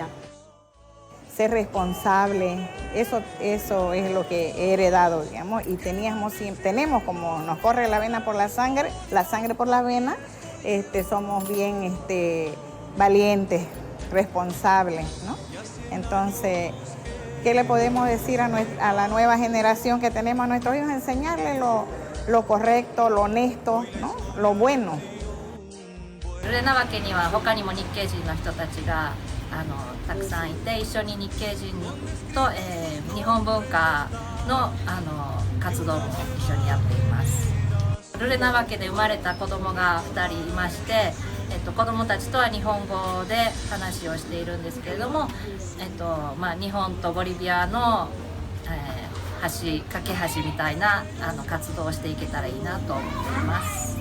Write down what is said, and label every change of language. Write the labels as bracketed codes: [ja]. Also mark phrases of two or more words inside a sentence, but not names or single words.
[es] Ser responsable, eso es lo que he heredado, digamos, y tenemos como nos corre la vena por la sangre por la vena, somos bien valientes, responsables, ¿no? Entonces, ¿qué le podemos decir a la nueva generación que tenemos a nuestros hijos? Enseñarles lo correcto, lo honesto, ¿no? Lo bueno. [ja] ルレナワ家には他にも日系人の人たちがたくさんいて、一緒に日系人と、日本文化の、活動も一緒にやっています。ルレナワ家で生まれた子供が2人いまして、子供たちとは日本語で話をしているんですけれども、日本とボリビアの、架け橋みたいな活動をしていけたらいいなと思っています。